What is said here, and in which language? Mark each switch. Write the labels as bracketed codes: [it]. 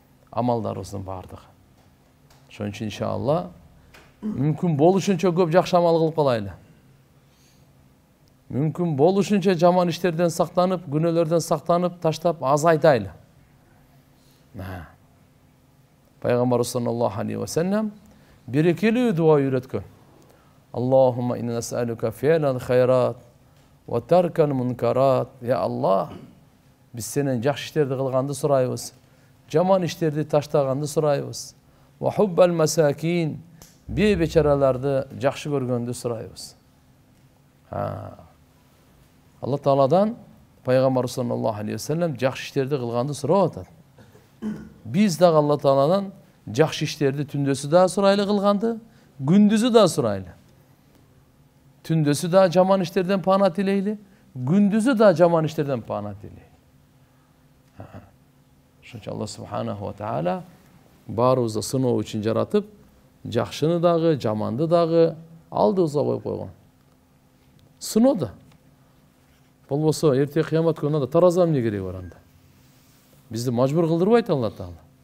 [ky] Амалдарыбыздын бардыгы. Ошон үчүн иншалла мүмкүн болушунча көп жакшы амал кылып калайлы. Мүмкүн болушунча жаман иштерден сактанып, күнөөлөрдөн сактанып, таштап азайтайлы. Пайгамбар саллаллаху алейхи ва саллям берекелүү дуа үйрөткөн. [ar] Аллахумма инна нас'алука фи'лал хайрат ва таркал мункарат. [ky] Я Аллах, биз сенен жакшы иштерди кылганды сурайбыз, жаман иштерди таштаганды сурайбыз. [ar] Ва хуббал масакин, [ky] бечараларды жакшы көргөндү сурайбыз. Алла Тааладан Пайгамбар саллаллаху алейхи ва саллям жакшы иштерди кылганды сурап атат. Биз дагы Алла Тааладан жакшы иштерди түндөсү да сурайлы кылганды, күндүзү да сурайлы. Түндөсү да жаман иштерден пана тилейли, күндүзү да жаман иштерден пана тилейли. Ошончо Алла Субханаху ва Таала баарыбызды сыноо үчүн жаратып, жакшыны дагы, жаманды дагы алдыбызга коюп койгон. Сыноо да. Болбосо эртеге кыямат күнүндө тараза эмне кереги бар анда? Бизди мажбур кылдырбайт Алла Таала.